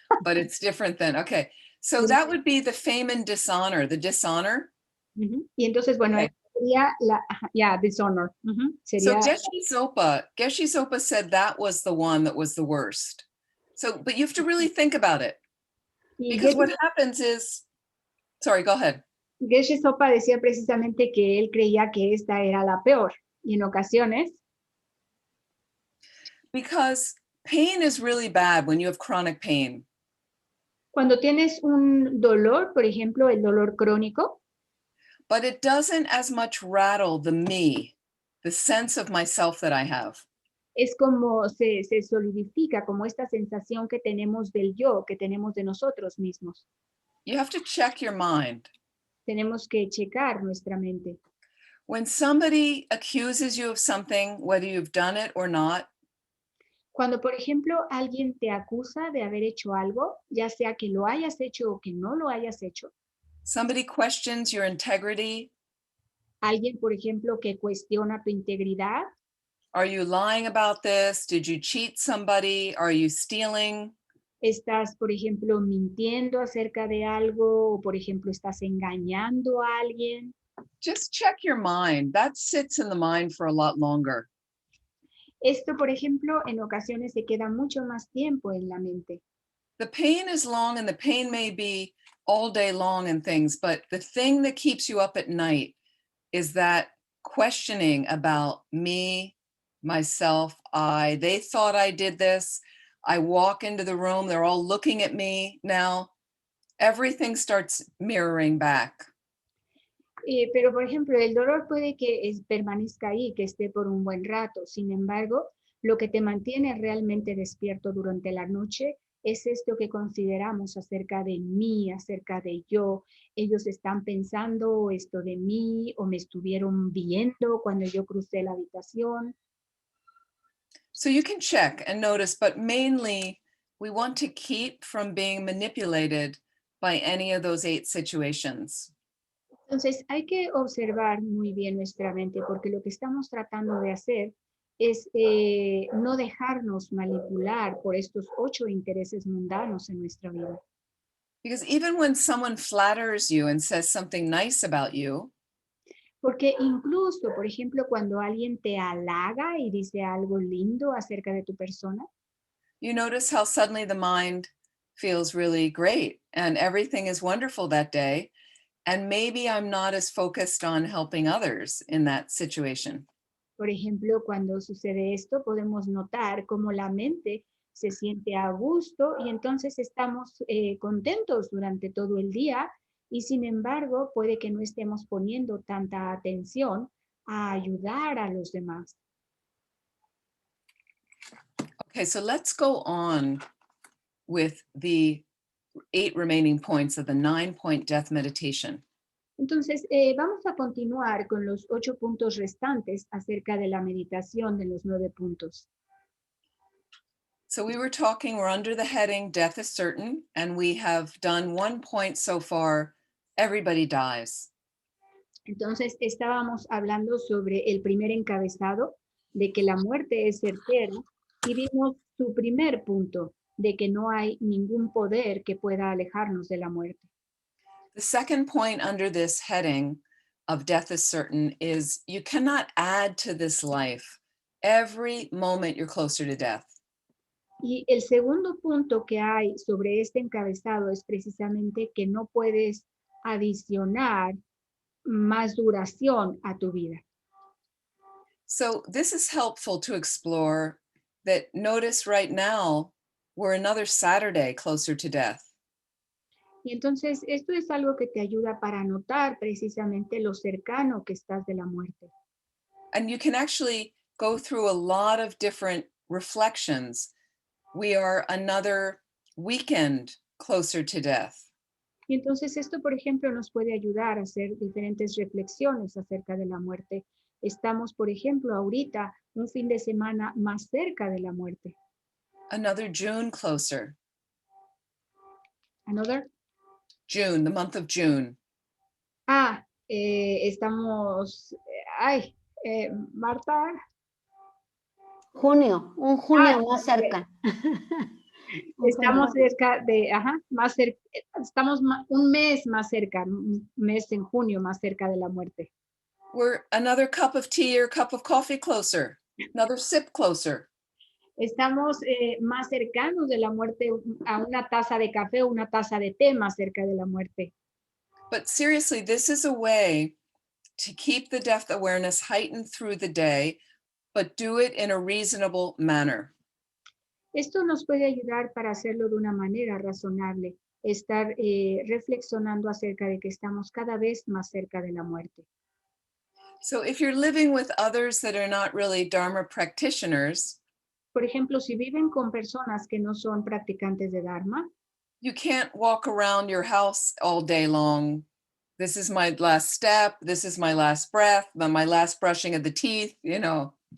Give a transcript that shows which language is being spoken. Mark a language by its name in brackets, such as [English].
[English] But it's different than, okay. So that would be the fame and dishonor, the dishonor. [Spanish] Y entonces, bueno, [English] Okay. [Spanish] sería dishonor. [English] So [Spanish] Sería, [English] Geshe Sopa said that was the one that was the worst. So, but you have to really think about it. [Spanish] y [English] Because what happens is, sorry, go ahead. [Spanish] Geshe Sopa decía precisamente que él creía que esta era la peor. Y en ocasiones, [English] Because pain is really bad when you have chronic pain. [Spanish] cuando tienes un dolor, por ejemplo, el dolor crónico, [English] but it doesn't as much rattle the me, the sense of myself that I have. [Spanish] Es como se solidifica, como esta sensación que tenemos del yo, que tenemos de nosotros mismos. [English] You have to check your mind. [Spanish] Tenemos que checar nuestra mente. [English] When somebody accuses you of something, whether you've done it or not, [Spanish] Cuando, por ejemplo, alguien te acusa de haber hecho algo, ya sea que lo hayas hecho o que no lo hayas hecho, [English] somebody questions your integrity, [Spanish] alguien, por ejemplo, que cuestiona tu integridad, [English] are you lying about this? Did you cheat somebody? Are you stealing? [Spanish] estás, por ejemplo, mintiendo acerca de algo, o por ejemplo, estás engañando a alguien. [English] Just check your mind. That sits in the mind for a lot longer. [Spanish] Esto, por ejemplo, en ocasiones se queda mucho más tiempo en la mente. [English] The pain is long and the pain may be all day long and things, but the thing that keeps you up at night is that questioning about me, myself, they thought I did this. I walk into the room, they're all looking at me now. Everything starts mirroring back. [Spanish] Pero, por ejemplo, el dolor puede que permanezca ahí, que esté por un buen rato. Sin embargo, lo que te mantiene realmente despierto durante la noche es esto que consideramos acerca de mí, acerca de yo. Ellos están pensando esto de mí o me estuvieron viendo cuando yo crucé la habitación. [English] So you can check and notice, but mainly we want to keep from being manipulated by any of those 8 situations. [Spanish] Entonces hay que observar muy bien nuestra mente porque lo que estamos tratando de hacer es no dejarnos manipular por estos 8 intereses mundanos en nuestra vida. [English] Because even when someone flatters you and says something nice about you, [Spanish] Porque incluso, por ejemplo, cuando alguien te halaga y dice algo lindo acerca de tu persona, [English] you notice how suddenly the mind feels really great and everything is wonderful that day. And maybe I'm not as focused on helping others in that situation. [Spanish] por ejemplo, cuando sucede esto, podemos notar cómo la mente se siente a gusto y entonces estamos contentos durante todo el día y sin embargo puede que no estemos poniendo tanta atención a ayudar a los demás. [English] Okay, so let's go on with the 8 remaining points of the 9-point death meditation. [Spanish] Entonces, vamos a continuar con los 8 puntos restantes acerca de la meditación de los 9 puntos. [English] So we were talking, we're under the heading, death is certain, and we have done 1 point so far, everybody dies. [Spanish] Entonces, estábamos hablando sobre el primer encabezado, de que la muerte es certera, y vimos su primer punto, de que no hay ningún poder que pueda alejarnos de la muerte. [English] The second point under this heading of death is certain is you cannot add to this life. Every moment you're closer to death. [Spanish] Y el segundo punto que hay sobre este encabezado es precisamente que no puedes adicionar más duración a tu vida. [English] So this is helpful to explore that. Notice right now, we're another Saturday closer to death. [Spanish] Y entonces esto es algo que te ayuda para notar precisamente lo cercano que estás de la muerte. [English] And you can actually go through a lot of different reflections. We are another weekend closer to death. [Spanish] Y entonces esto, por ejemplo, nos puede ayudar a hacer diferentes reflexiones acerca de la muerte. Estamos, por ejemplo, ahorita un fin de semana más cerca de la muerte. [English] Another June closer. Another. June, the month of June. [Spanish] Estamos, Marta. Junio, un junio más cerca. Estamos cerca de, más cerca, estamos un mes más cerca, un mes en junio más cerca de la muerte. [English] We're another cup of tea or cup of coffee closer, another sip closer. [Spanish] Estamos más cercanos de la muerte a una taza de café o una taza de té más cerca de la muerte. [English] But seriously, this is a way to keep the death awareness heightened through the day, but do it in a reasonable manner. [Spanish] Esto nos puede ayudar para hacerlo de una manera razonable, estar reflexionando acerca de que estamos cada vez más cerca de la muerte. [English] So if you're living with others that are not really Dharma practitioners, [Spanish] Por ejemplo, si viven con personas que no son practicantes de Dharma, [English] you can't walk around your house all day long. This is my last step. This is my last breath, my last brushing of the teeth, you know.